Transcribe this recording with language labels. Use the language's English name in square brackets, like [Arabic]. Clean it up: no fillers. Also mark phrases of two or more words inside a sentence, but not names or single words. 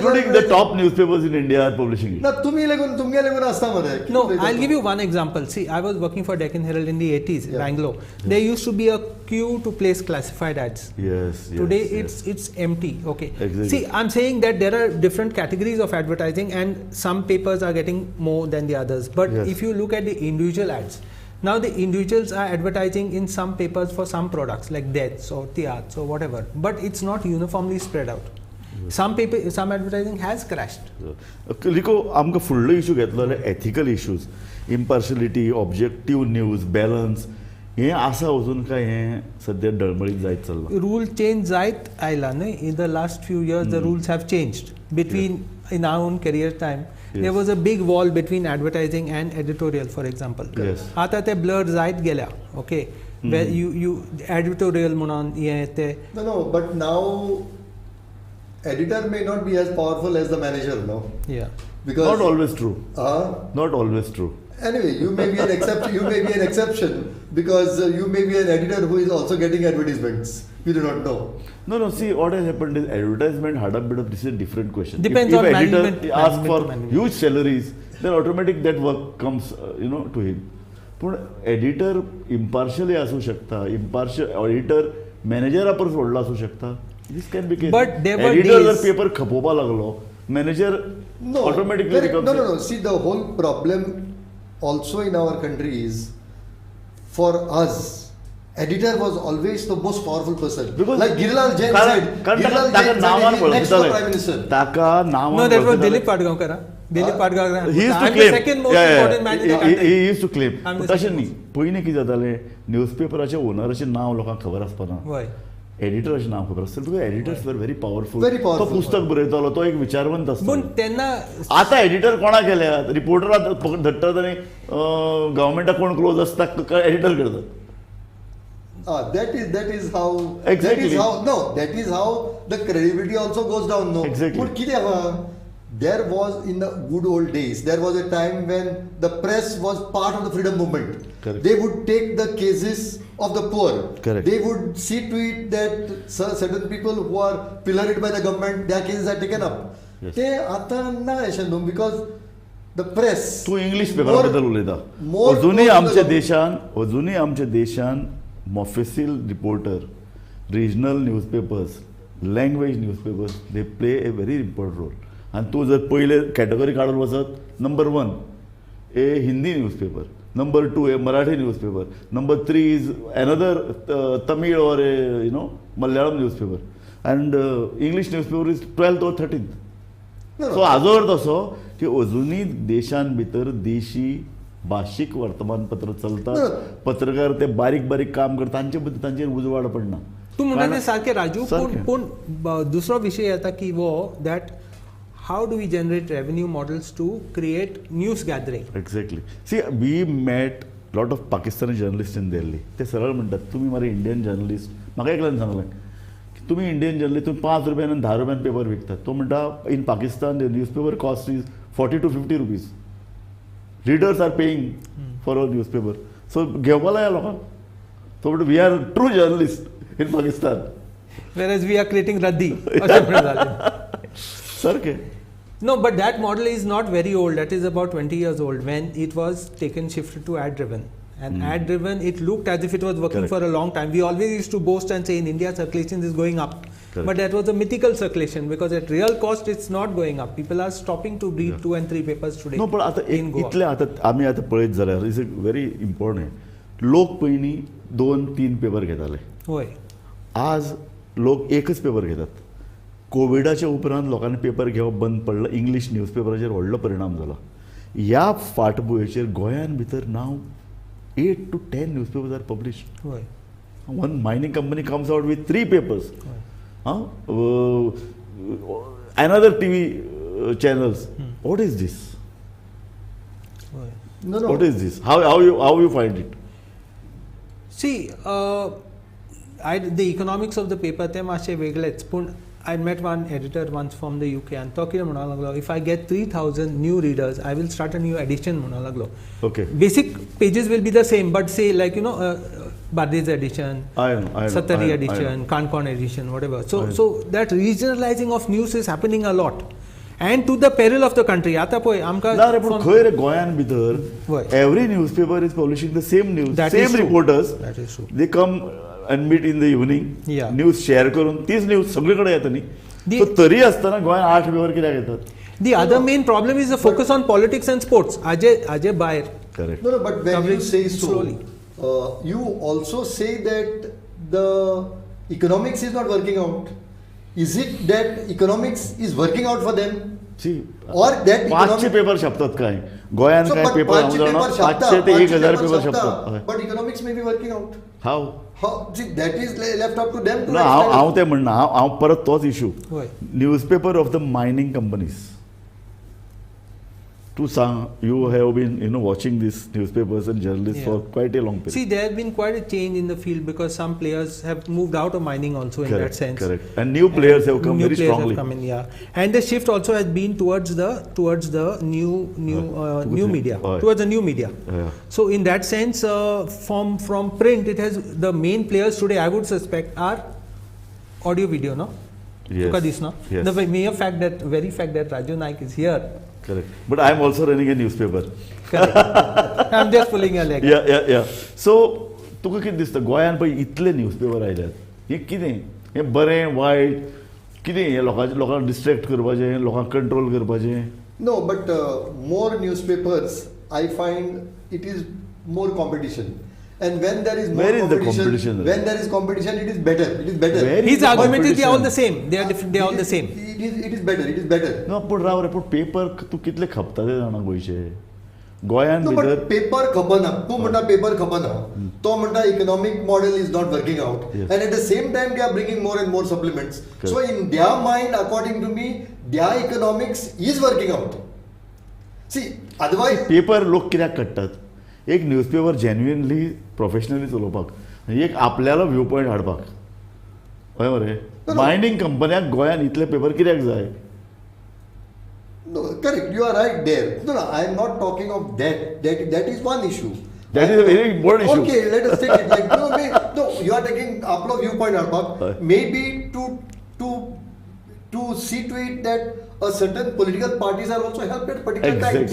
[English] Including the top newspapers in India are publishing it. [Konkani] ना तुमगे लेगून आसता मरे. [English] No, I'll give you one example. See, I was working for Deccan Herald in the 80s, Yeah. Bangalore. There used to be a queue to place classified ads. Yes. Today yes. it's empty. Okay. Exactly. See, I'm saying that there are different categories of advertising, and some papers are getting more than the others. But Yes. if you look at the individual ads, now the individuals are advertising in some papers for some products like deaths or theats or whatever, but it's not uniformly spread out. Some advertising has crashed. [Konkani] लिको आमकां फुडलो इशू घेतलो जाल्यार एथिकल इश्यूज, इम्पार्शलिटी, ऑब्जेक्टीव न्यूज, बॅलन्स, हें आसा अजून काय हें सद्या डळमळीत जायत चल्लां? [English] Rule change [Konkani] जायत आयला न्हय. [English] In the last few years the rules have changed. Between in our own career time, there was a big wall between advertising and editorial, for example. Yes. [Konkani] आता ते blur जायत गेल्या. [English] Okay. Where you editorial [Konkani] म्हणून हे ते. [English] No, but now editor may not be as powerful as the manager, no? Yeah. Because Not always true. Not always true. Anyway, you may be an exception. You may be an exception because you may be an editor who is also getting advertisements. You do not know. No. See, what has happened is advertisement had a bit of, this is a different question. Depends if on editor management- asks for management. huge salaries, then automatic that work comes, to him. [Konkani] पण [English] editor impartially [Konkani] असू शकता, [English] impartial auditor [Konkani] मॅनेजरा परस व्हडलो असू शकता. [English] this can be case. But there were [Konkani] एडिटर जर [English] days- [Konkani] पेपर खपोवपा लागलो, मॅनेजर [English] No. ऑटोमॅटिकली No. See, the whole problem also in our country is, for us, editor was always the most powerful person. Because like Girilal Jain said, [Konkani] कारण ताका नांवान [English] he next to the Prime [Konkani] वळखताले, [English] Minister. [Konkani] ताका नांवान [English] No, that was [Konkani] वळखताले. [English] Dilip Padgaonkar. Dilip Padgaonkar. He used to I'm claim. the second most important man in the country. He used to claim. I'm the [Konkani] तशें [English] second [Konkani] न्ही. पयलीं कितें जातालें, न्यूजपेपराचे ओनराचें नांव लोकांक खबर आसपाना. [English] Why? [Konkani] एडिटराचें नांव खबर आसता. [English] because editors were very powerful. Very powerful. [Konkani] तो पुस्तक बरयतालो, तो एक विचारवंत पूण आसता. तेन्ना आतां एडिटर कोणाक गेल्यात, रिपोर्टराक धट्टात आनी गव्हर्मेंटाक कोण क्लोज आसता एडिटर करतात. [English] That is how. Exactly. That is how the credibility also goes down. No. Exactly. [Konkani] But कितें आहा? [English] There was, in the good old days, there was a time when the press was part of the freedom movement. Correct. They would take the cases of the poor. Correct. They would see to it that certain people who are pilloried by the government, their cases are taken up. Yes. [Konkani] ते आता ना अशें न्हू, [English] because the press. [Konkani] तूं इंग्लीश पेपरा बद्दल उलयता. [English] more [Konkani] अजुनूय [English] close to [Konkani] आमच्या देशान [English] mofussil reporter, regional newspapers, language newspapers, they play a very important role. [Konkani] आनी तूं जर पयले कॅटेगरी काडून वचत, [English] number 1 a Hindi newspaper, number 2 a Marathi newspaper, number 3 is another Tamil और a Malayalam newspaper, and English newspaper is 12th or 13th. No. [Konkani] सो हाजो अर्थ असो की अजुनूय देशान भितर देशी भाशीक वर्तमानपत्र चलतात. पत्रकार ते बारीक बारीक काम करतात, तांचे बद्दल तांचेर उजवाड पडना. तू म्हणटा ते सारकें राजू. सारकें. पूण दुसरो विशय येता की [English] वो that how do we generate revenue models to create news gathering. एक्झॅक्टली. see we met lot of Pakistani journalist in Delhi. [Konkani] ते सरळ म्हणटात, तुमी मरे [English] Indian journalist. [Konkani] म्हाका एकल्यान सांगलें की तुमी [English] Indian journalist, [Konkani] तुमी 5 रुपयान आनी 10 रुपयान पेपर विकतात. तो म्हणटा [English] in Pakistan the newspaper cost is 40 to 50 rupees. Readers are paying for our newspaper. [Konkani] So घेवपा लाया लोकांक. [English] So we are true journalists in Pakistan. Whereas we are creating raddi. [Konkani] अशें म्हणून जालें. सारकें. [English] No, but that model is not very old. That is about 20 years old when it was shifted to ad driven. And ad driven, it looked as if it was working Correct. for a long time. We always used to boast and say in India circulation is going up. Correct. But that was a mythical circulation because at real cost it's not going up. People are stopping to read 2 and 3 papers today. नो [Konkani] पण आतां [English] in Goa. [Konkani] इतले आतां आमी आतां पळयत जाल्यार [English] is a very important. [Konkani] लोक पयलीं 2-3 पेपर घेताले. होय. आज लोक एकच पेपर घेतात. कोविडाच्या उपरांत लोकांनी पेपर घेवप बंद पडलो, इंग्लीश न्यूजपेपराचेर व्हडलो परिणाम जालो. ह्या फाटभुंयेचेर गोंयान भितर नाव [English] 8 to 10 newspapers are published. [Konkani] होय. [English] One mining company comes out with 3 papers. Another TV channels. What is this? होय. No, no. What is this? How you find it? See, the economics of the paper [Konkani] ते मातशे वेगळेच. [English] पूण I met one editor once from the UK and [Konkani] तो कितें म्हणूंक लागलो, [English] if I get 3,000 new readers, I will start a new edition [Konkani] म्हणूंक लागलो. [English] Okay. Basic pages will be the same, but say like Barde's edition, I know. Satari edition, Kankon edition, whatever. So that regionalizing of news is happening a lot. And to the peril of the country. [Konkani] आता पळय आमकां ना रे, पण खंय रे गोंयान भितर होय. [English] every newspaper is publishing the same news, That is same true. reporters. That is true. They come and meet in the evening. Yeah. news share [Konkani] करून तीच न्यूज सगळीकडे येता न्ही. [English] The- So [Konkani] तरी आसतना गोंयान 8 पेपर कित्याक येतात? [English] The other main problem is the focus on politics and sports. Ajay Bayer. Correct. No, but when you Coverage say so, slowly. You also say that the economics is not working out. Is it that economics is working out for them? See, Or that [Konkani] 500 पेपर छापतात काय गोंयान? [English] So, [Konkani] काय [English] but [Konkani] पेपर [English] 500 paper 500 [Konkani] छापता, ते 500 1000 [English] paper [Konkani] पेपर छापता, छापतात. [English] but economics may be working out. [Konkani] हाव? [English] How? See, that is left up to them to [Konkani] ना हांव ते म्हणना, हांव परत तोच इशू. होय. [English] newspaper of the mining companies. [Konkani] तूं सांग, [English] you have been watching this newspapers and journalist for quite a long See, पिरियड. there has been quite a change in the field because some players have moved out of mining also in that sense. Correct. And new players have come New very players strongly. have come in, yeah. And the shift also has been towards the new media, Aye. towards the new media. Yeah. So in that sense, from print, it has the main players today, I would suspect, are audio video, no? Yes. Tuka this, no? Yes. The very fact that Raju Nayak is here. Correct. But I am also running a newspaper. Correct. I'm just pulling your leg. [Konkani] या. सो तुका कितें दिसता गोंयान पळय इतले न्यूजपेपर आयल्यात, हें कितें? हें बरें वायट कितें? हें लोकांक डिस्ट्रॅक्ट करपाचें, लोकांक कंट्रोल करपाचें? [English] No, but more newspapers, I find it is more competition. And when there is more Where is the competition, competition? when there is competition, it is better. It is better. Where His is the argument is they are all the competition? same. They are different. They are all the same. It is better. It is better. [Konkani] ना पूण राव रे, पूण पेपर तूं कितले खपता ते जाणा गोंयचे? गोंयान [English] No, [Konkani] भितर [English] but paper [Konkani] खपना. तूं म्हणटा [English] paper [Konkani] खपना. तो म्हणटा [English] economic model is not working out. Yes. And at the same time, they are bringing more and more supplements. Correct. So in their mind, according to me, their economics is working out. See, otherwise, [Konkani] पेपर लोक कित्याक काडटात? एक न्यूजपेपर जेन्युइनली प्रोफेशनली चलोवपाक, एक आपल्यालो व्यू पॉयंट हाडपाक. हय मरे, मायनिंग कंपन्याक गोंयान इतले पेपर कित्याक जाय? [English] no, correct. You are right there. No, I am not talking of that. That is one issue. That is a very important issue. Okay, let us take it. Like, no, you are taking [Konkani] आपलो viewpoint हाडपाक. [English] Maybe to see to it that a certain political parties are also helped at particular times.